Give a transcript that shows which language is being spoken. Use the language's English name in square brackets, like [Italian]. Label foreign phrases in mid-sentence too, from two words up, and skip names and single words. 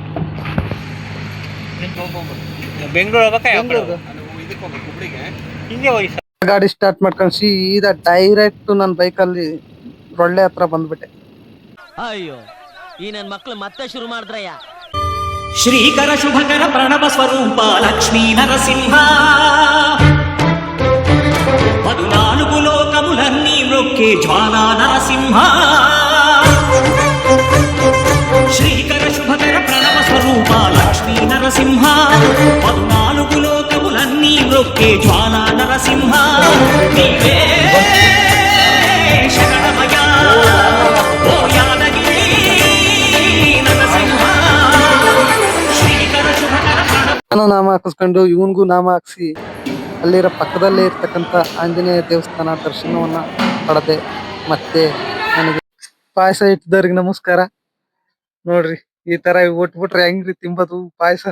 [Kannada] 150 ಗಾಡಿ ಸ್ಟಾರ್ಟ್ ಮಾಡ್ಕೊಂಡು ಸೀದಾ ಡೈರೆಕ್ಟ್ ನನ್ನ ಬೈಕಲ್ಲಿ ರೊಳ್ಳೆ ಹತ್ರ ಬಂದ್ಬಿಟ್ಟೆ. ಅಯ್ಯೋ, ಈ ನನ್ನ ಮಕ್ಳು ಮತ್ತೆ ಶುರು ಮಾಡಿದ್ರಯ್ಯ. [Telugu] శ్రీకర శుభకర ప్రణవ స్వరూప లక్ష్మీ నరసింహ, 14 లోకములన్నీ మ్రొక్కే జ్వాలా నరసింహ. శ్రీకర శుభకర ప్రణవ స్వరూప లక్ష్మీ నరసింహ, 14 లోకములన్నీ మ్రొక్కే జ్వాలా నరసింహ. నీవే శరణమయ ఓ యాదగిరి నరసింహ. శ్రీకర శుభకర ప్రణవ. [Kannada] ನಾನು ನಾಮ ಹಾಕಿಸ್ಕೊಂಡು ಇವನ್ಗೂ ನಾಮ ಹಾಕ್ಸಿ ಅಲ್ಲಿರೋ ಪಕ್ಕದಲ್ಲೇ ಇರ್ತಕ್ಕಂಥ ಆಂಜನೇಯ ದೇವಸ್ಥಾನ ದರ್ಶನವನ್ನ ಪಡೆದೆ. ಮತ್ತೆ ನನಗೆ ಪಾಯಸ ಇಟ್ಟಿದ್ದವ್ರಿಗೆ ನಮಸ್ಕಾರ. ನೋಡ್ರಿ, ಈ ತರ ಒಟ್ಬಿಟ್ರೆ ಹೆಂಗ್ರಿ ತಿಂಬದು ಪಾಯಸನ?